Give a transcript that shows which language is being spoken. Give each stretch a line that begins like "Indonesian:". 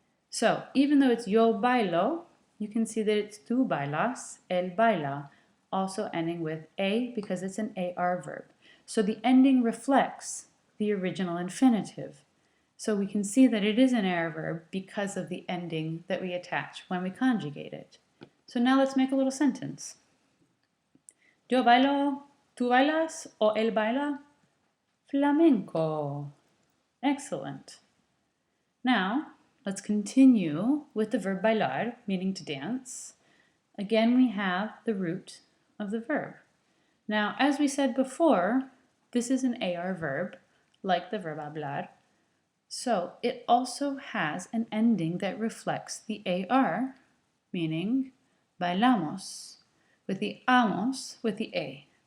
English: So, even though it's
Spanish: yo bailo,
English: you can see that it's
Spanish: tú bailas, él baila,
English: also ending with A because it's an AR verb. So the ending reflects the original infinitive. So we can see that it is an AR verb because of the ending that we attach when we conjugate it. So now let's make a little sentence.
Spanish: Yo bailo, tú bailas, o él baila flamenco.
English: Excellent. Now, let's continue with the verb bailar, meaning to dance. Again, we have the root of the verb. Now, as we said before, this is an AR verb, like the verb hablar. So it also has an ending that reflects the AR, meaning bailamos, with the amos with the A.